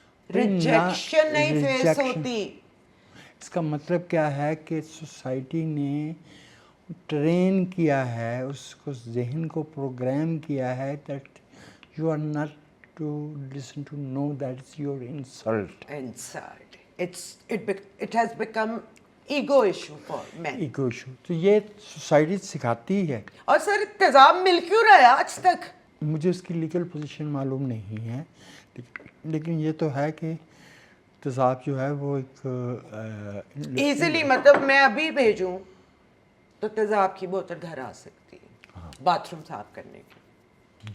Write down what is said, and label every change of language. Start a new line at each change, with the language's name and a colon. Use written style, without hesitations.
Urdu: Rejection نہیں face ہوتی. اس کا مطلب کیا ہے کہ سوسائٹی نے ٹرین کیا ہے، اس کو ذہن کو پروگرام کیا ہے
English: That you are not to listen to no that is your insult. It has become ego issue for men.
Urdu: Ego issue. تو یہ سوسائٹی سکھاتی ہے. اور سر تیزاب مل کیوں رہا ہے آج تک؟ مجھے اس کی لیگل پوزیشن معلوم نہیں ہے، لیکن یہ تو ہے کہ تضاد جو ہے وہ ایک ایزیلی مطلب میں ابھی بھیجوں تو تیزاب کی بوتل گھر آ سکتی ہے باتھ روم صاف کرنے کی.